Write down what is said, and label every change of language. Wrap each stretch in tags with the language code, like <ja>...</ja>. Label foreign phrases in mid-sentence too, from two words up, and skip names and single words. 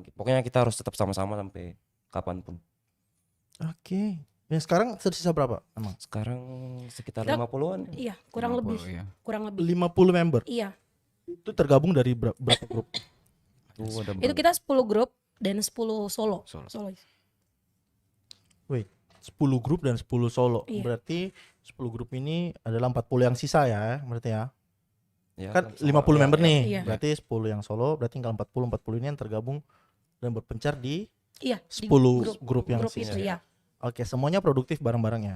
<id>Pokoknya kita harus tetap sama-sama sampai kapanpun. Oke. Yang sekarang tersisa berapa emang? Sekarang sekitar Kita- 50-an. Iya, kurang 50 lebih. ya. Kurang lebih. 50 member. Iya. Itu tergabung dari berapa grup? Tuh ada Itu kita 10 grup dan 10 solo. Solo. Solo. Wait, 10 grup dan 10 solo. Iya. Berarti 10 grup ini adalah 40 yang sisa ya, berarti ya. Ya, Kan sama- 50 ya, member ya. nih. Iya. Berarti 10 yang solo, berarti tinggal 40 ini yang tergabung dan berpencar di Iya, di 10 grup yang grup sisa. itu ya. Oke, semuanya produktif bareng-bareng ya.</id>